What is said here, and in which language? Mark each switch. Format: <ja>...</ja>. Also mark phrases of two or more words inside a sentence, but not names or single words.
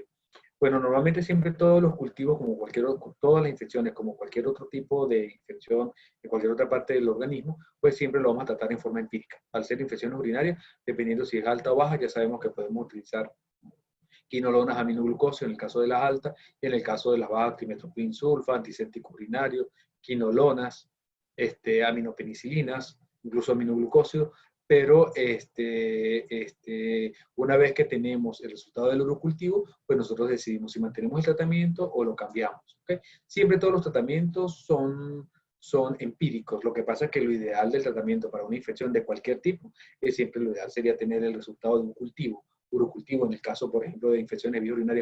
<es>Bueno, normalmente siempre todos los cultivos, como todas las infecciones, como cualquier otro tipo de infección en cualquier otra parte del organismo, pues siempre lo vamos a tratar en forma empírica. Al ser infecciones urinarias, dependiendo si es alta o baja, ya sabemos que podemos utilizar quinolonas, aminoglucosio en el caso de las altas, y en el caso de las bajas, trimethoprim sulfa, antiséptico urinario, quinolonas, aminopenicilinas, incluso aminoglucosio, pero una vez que tenemos el resultado del urocultivo, pues nosotros decidimos si mantenemos el tratamiento o lo cambiamos. ¿Okay? Siempre todos los tratamientos son empíricos. Lo que pasa es que lo ideal del tratamiento para una infección de cualquier tipo es siempre lo ideal sería tener el resultado de un cultivo urocultivo, en el caso, por ejemplo, de infecciones urinarias.</es>